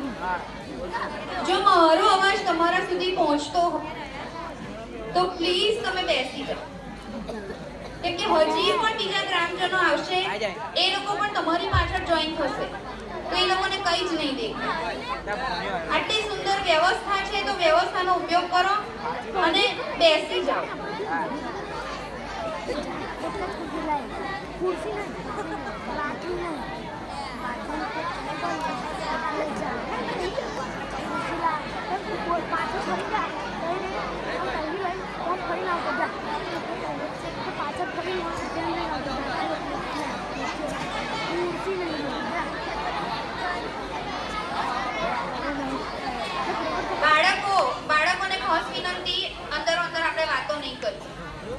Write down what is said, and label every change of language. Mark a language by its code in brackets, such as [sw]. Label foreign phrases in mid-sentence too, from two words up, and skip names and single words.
[gu] જો મારો અવાજ તમારા સુધી પહોંચતો તો પ્લીઝ તમે બેસી જાઓ, કેમ કે હજી પણ બીજા ગ્રામજનો આવશે, એ લોકો પણ તમારી પાછળ જોઈન થશે તો એ લોકોને કંઈ જ નહીં દેખાય. આટલી સુંદર વ્યવસ્થા છે તો વ્યવસ્થાનો ઉપયોગ કરો અને બેસી જાઓ. ખુરશી નહીં લાઠી નહીં પાછો ફરી જા હમ ફરી ના હો જા પાછો ફરી ખુરશી નહીં બાળકોને ખાસ વિનંતી, અંદર અંદર આપણે વાતો નહીં કરવી.